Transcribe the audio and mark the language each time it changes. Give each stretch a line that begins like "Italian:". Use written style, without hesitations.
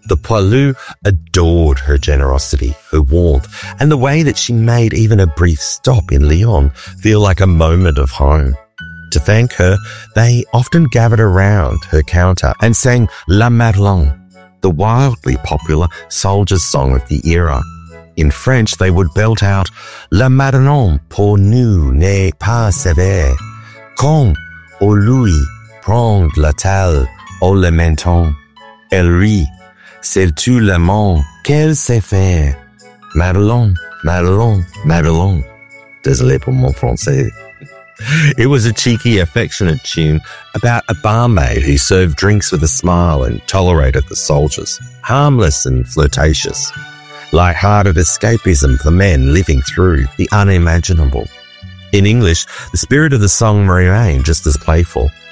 English: The Poilu adored her generosity, her warmth, and the way that she made even a brief stop in Lyon feel like a moment of home. To thank her, they often gathered around her counter and sang La Madelon, the wildly popular soldiers' song of the era. In French, they would belt out
French: La Madelon pour nous n'est pas sévère, quand au Louis prend la taille au le menton, elle rit, c'est tout le monde qu'elle sait faire. Madelon, Madelon, Madelon. Désolé pour mon français.
English: It was a cheeky, affectionate tune about a barmaid who served drinks with a smile and tolerated the soldiers, harmless and flirtatious, light-hearted escapism for men living through the unimaginable. In English, the spirit of the song remained just as playful.